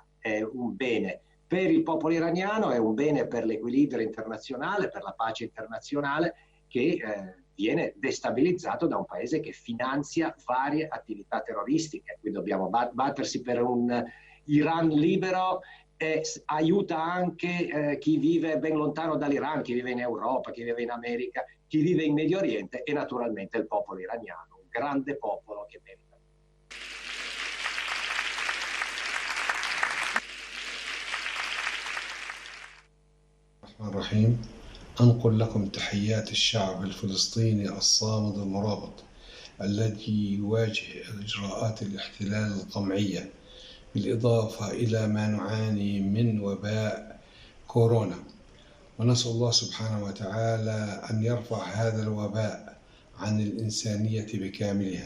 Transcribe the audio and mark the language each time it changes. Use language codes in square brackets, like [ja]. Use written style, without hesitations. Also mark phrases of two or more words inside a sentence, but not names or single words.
[it] È un bene per il popolo iraniano, è un bene per l'equilibrio internazionale, per la pace internazionale che viene destabilizzato da un paese che finanzia varie attività terroristiche. Qui dobbiamo battersi per un Iran libero e aiuta anche chi vive ben lontano dall'Iran, chi vive in Europa, chi vive in America, chi vive in Medio Oriente e naturalmente il popolo iraniano, un grande popolo che merita. [ar] الرحمن الرحيم. أنقل لكم تحيات الشعب الفلسطيني الصامد المرابط الذي يواجه إجراءات الاحتلال القمعية، بالإضافة إلى ما نعاني من وباء كورونا، ونسأل الله سبحانه وتعالى أن يرفع هذا الوباء عن الإنسانية بكاملها.